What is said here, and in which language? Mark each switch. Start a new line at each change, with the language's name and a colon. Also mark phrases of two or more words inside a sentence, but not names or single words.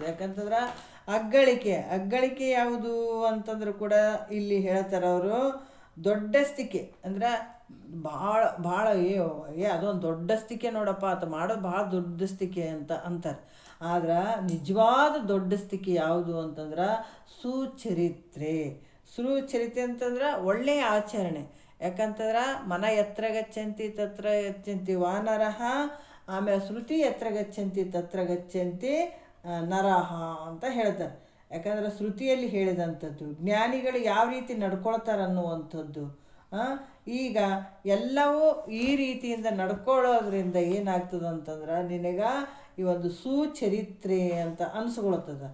Kannada: ಯಾಕಂತಂದ್ರೆ ಅಗ್ಗಳಿಕೆ ಯಾವುದು ಅಂತಂದ್ರೆ ಕೂಡ ಇಲ್ಲಿ ಹೇಳ್ತಾರೆ ಅವರು, ದೊಡ್ಡಸ್ತಿಕೆ ಅಂದ್ರೆ ಭಾಳ ಅದೊಂದು ದೊಡ್ಡಸ್ತಿಕೆ ನೋಡಪ್ಪ, ಆತ ಮಾಡೋದು ಭಾಳ ದೊಡ್ಡಸ್ತಿಕೆ ಅಂತ ಅಂತಾರೆ. ಆದ್ರೆ ನಿಜವಾದ ದೊಡ್ಡಸ್ತಿಕೆ ಯಾವುದು ಅಂತಂದ್ರೆ ಸುಚರಿತ್ರೆ ಅಂತಂದ್ರೆ ಒಳ್ಳೆಯ ಆಚರಣೆ.
Sanskrit: ಯಾಕಂತಂದ್ರೆ ಮನ ಎತ್ರ ಗಚ್ಚಂತಿ ತತ್ರ ಗಚ್ಚಂತಿ ವಾನರಹ, ಆಮೇಲೆ ಶ್ರುತಿ ಎತ್ರ ಗಚ್ಚಂತಿ ತತ್ರ ಗಚ್ಚಂತಿ ನರಹ
Kannada: ಅಂತ ಹೇಳ್ತಾರೆ. ಯಾಕಂದ್ರೆ ಶ್ರುತಿಯಲ್ಲಿ ಹೇಳಿದಂಥದ್ದು ಜ್ಞಾನಿಗಳು ಯಾವ ರೀತಿ ನಡ್ಕೊಳ್ತಾರೆ ಅನ್ನುವಂಥದ್ದು. ಈಗ ಎಲ್ಲವೂ ಈ ರೀತಿಯಿಂದ ನಡ್ಕೊಳ್ಳೋದ್ರಿಂದ ಏನಾಗ್ತದೆ ಅಂತಂದ್ರೆ ನಿನಗೆ ಈ ಒಂದು ಸುಚರಿತ್ರೆ ಅಂತ ಅನಿಸ್ಕೊಳ್ತದೆ.